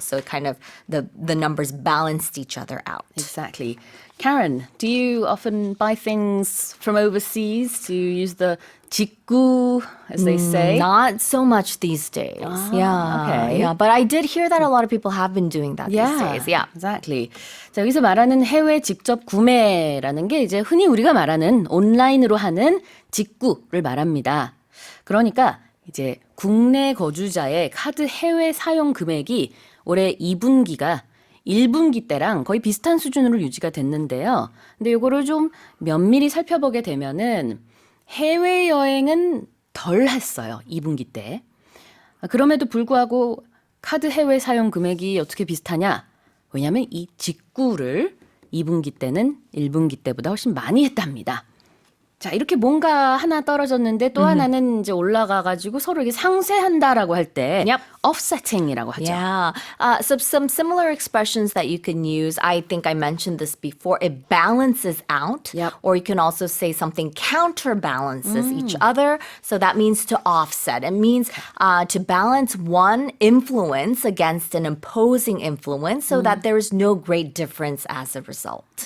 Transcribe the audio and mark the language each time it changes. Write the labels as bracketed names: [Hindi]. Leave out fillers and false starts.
[English] So it kind of the numbers balanced each other out. Exactly. Karen, do you often buy things from overseas to use the 직구, as they say? Not so much these days. okay. Yeah, but I did hear that a lot of people have been doing that these days. Yeah. exactly. [Korean] 자, 여기서 말하는 해외 직접 구매라는 게 이제 흔히 우리가 말하는 온라인으로 하는 직구를 말합니다. 그러니까 이제 국내 거주자의 카드 해외 사용 금액이 올해 2분기가 1분기 때랑 거의 비슷한 수준으로 유지가 됐는데요. 근데 이거를 좀 면밀히 살펴보게 되면은 해외여행은 덜 했어요. 2분기 때. 그럼에도 불구하고 카드 해외 사용 금액이 어떻게 비슷하냐? 왜냐하면 이 직구를 2분기 때는 1분기 때보다 훨씬 많이 했답니다. 자, 이렇게 뭔가 하나 떨어졌는데 또 하나는 이제 올라가가지고 서로 이게 상쇄한다라고 할 때 [English] Yep. [Korean] offsetting이라고 하죠. [English] Yeah. So some similar expressions that you can use. I think I mentioned this before. It balances out. Yep. Or you can also say something counterbalances each other. So that means to offset. It means to balance one influence against an opposing influence so that there is no great difference as a result.